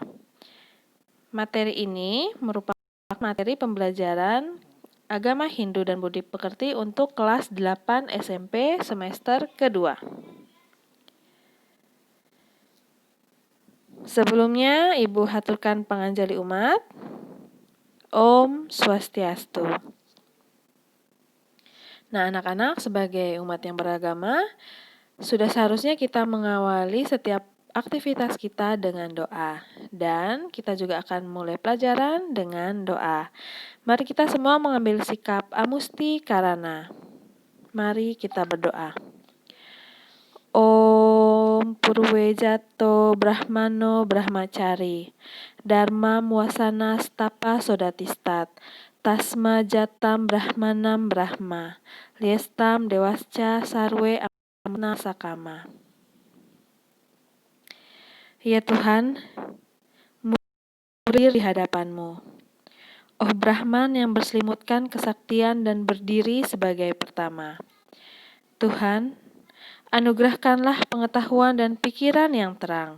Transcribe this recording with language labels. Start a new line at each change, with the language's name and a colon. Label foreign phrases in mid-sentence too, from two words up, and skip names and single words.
Indonesian: Materi ini merupakan materi pembelajaran agama Hindu dan budi pekerti untuk kelas 8 SMP semester kedua. Sebelumnya, Ibu haturkan panganjali umat.
Sanskrit: Om Swastiastu.
Indonesian: Nah, anak-anak sebagai umat yang beragama, sudah seharusnya kita mengawali setiap aktivitas kita dengan doa. Dan kita juga akan mulai pelajaran dengan doa. Mari kita semua mengambil sikap
Sanskrit: amusti karana.
Indonesian: Mari kita berdoa.
Sanskrit: Om Purwejato Brahmano Brahmacari Dharma Muasana Stapa Sodatistat Tasma Jatam Brahmanam Brahma Liestam Dewasca Sarwe Amna Sakama.
Indonesian: Ya Tuhan, murid di hadapanmu. Oh Brahman yang berselimutkan kesaktian dan berdiri sebagai pertama. Tuhan, anugerahkanlah pengetahuan dan pikiran yang terang.